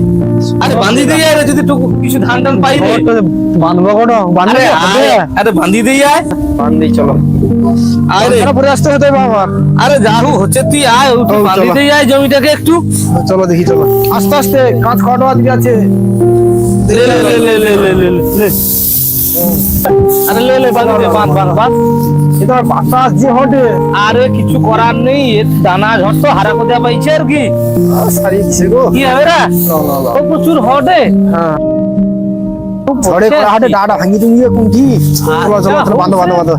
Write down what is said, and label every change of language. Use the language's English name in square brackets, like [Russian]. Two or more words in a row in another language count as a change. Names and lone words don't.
[Bangla] আরে বান্ধি দিয়ে আয় রে, যদি টুকু কিছু ধান টান পাই রে। বাঁধবো কোনো বাঁধবে আরে আয়, আরে বান্ধি দিয়ে আয়। বাঁধি চলো। আয় রে পরে আসতে হতে বাবা। আরে যা হোক হচ্ছে তুই আয়, তুই ও, বান্ধি চলো। দিয়ে আয় জমিটাকে একটু। চলো দেখি, চলো আস্তে আস্তে, কাঁচ খাওয়া দিকে আছে। লে লে লে লে লে লে লে লে। আরে লে লে বান্ধি দে, বাঁধ বাঁধ বাঁধ। এটা বাতাস যে হটে আরে কিছু করার নেই, এর দানা ঝড় তো হারা করে দেওয়া পাইছে আর কি। সারিছে গো। কি হবে রে? ও প্রচুর হটে। হ্যাঁ, ঝড়ে করা হাটে ডাটা ভাঙি তুমি কোনটি। চলো চলো চলো, বাঁধো বাঁধো বাঁধো।